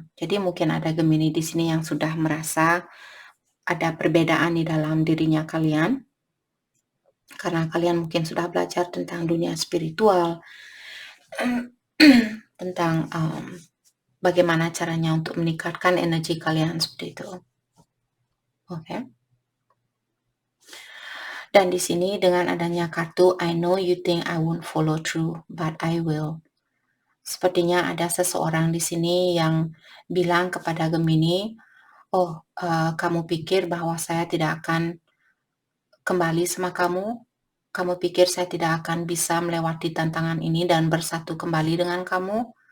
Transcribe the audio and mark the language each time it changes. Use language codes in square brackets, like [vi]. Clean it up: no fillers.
[id] Jadi mungkin ada Gemini di sini yang sudah merasa ada perbedaan di dalam dirinya kalian. Karena kalian mungkin sudah belajar tentang dunia spiritual, tentang bagaimana caranya untuk meningkatkan energi kalian, seperti itu. Oke. Dan di sini dengan adanya kartu [en] I know you think I won't follow through, but I will. [id] Sepertinya ada seseorang di sini yang bilang kepada Gemini, "Oh, kamu pikir bahwa saya tidak akan kembali sama kamu? Kamu pikir saya tidak akan bisa melewati tantangan ini dan bersatu kembali dengan kamu?